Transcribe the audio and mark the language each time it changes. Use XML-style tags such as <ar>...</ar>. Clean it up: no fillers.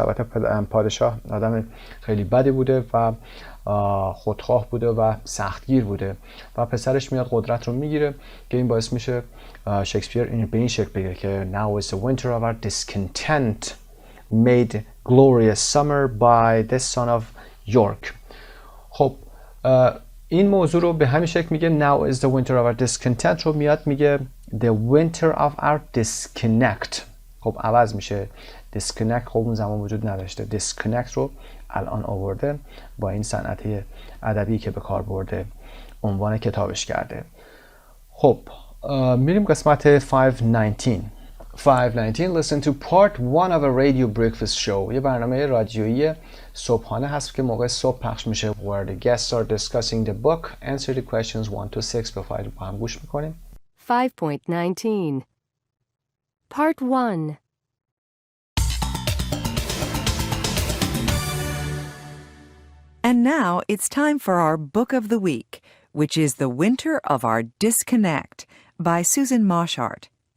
<fa>البته پادشاه آدم خیلی بدی بوده و خودخواه بوده و سختگیر بوده و پسرش میاد قدرت رو میگیره که این باعث میشه شکسپیر این به این شکل بگه که</fa> <en>Now is the winter of our discontent made glorious summer by the son of York.</en> <fa>خب این موضوع رو به همین شکل میگه</fa> <en>Now is the winter of our discontent</en> <fa>رو میاد میگه</fa> <en>The winter of our disconnect.</en> <fa>خب عوض میشه. disconnect خب اون زمان وجود نداشته. disconnect رو الان آورده با این صنعت ادبی که به کار برده عنوان کتابش کرده. خب میریم قسمت 519.</fa> <en>519 Listen to part 1 of a radio breakfast show.</en> <fa>یه برنامه رادیویی صبحانه هست که موقع صبح پخش میشه.</fa> <en>Where the guests are discussing the book. Answer the questions 1 to 6.</en> <fa>به فایل با هم گوش میکنیم.</fa> <en>5.19 Part 1 And now it's time for our book of the week, which is The Winter of Our Disconnect by Susan Moshart.</en>